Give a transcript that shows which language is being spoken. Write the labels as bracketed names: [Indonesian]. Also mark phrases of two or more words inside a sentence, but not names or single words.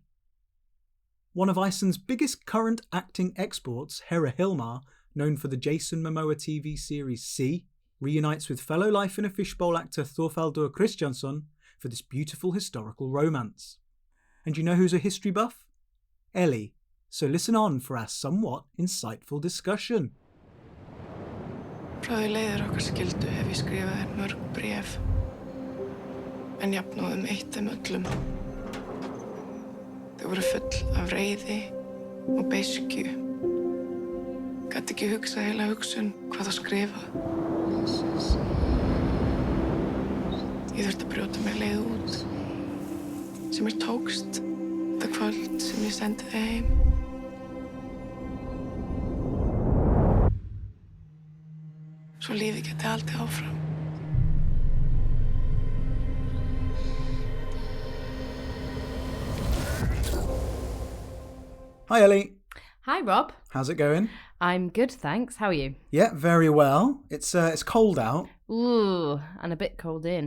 [English] One of Iceland's biggest current acting exports, Hera Hilmar, known for the Jason Momoa TV series C, reunites with fellow Life in a Fishbowl actor Thorvaldur Kristjansson for this beautiful historical romance. And you know who's a history buff? Ellie. So listen on for our somewhat insightful discussion. [Icelandic] Frá því leiðir okkar skildu hef ég skrifað þér mörg bréf, en jafnóðum eitt þeim öllum. Þau voru full af reiði og beiskju. Gat ekki hugsað heila hugsun hvað það skrifað. Ég þurfti að brjóta mér leið út, sem mér tókst það kvöld sem ég sendi þig heim. Svo lífið geti haldið áfram. [English] Hi Ellie. Hi Rob. How's it going? I'm good, thanks. How are you? Yeah, very well. It's cold out. Ooh, and a bit cold in.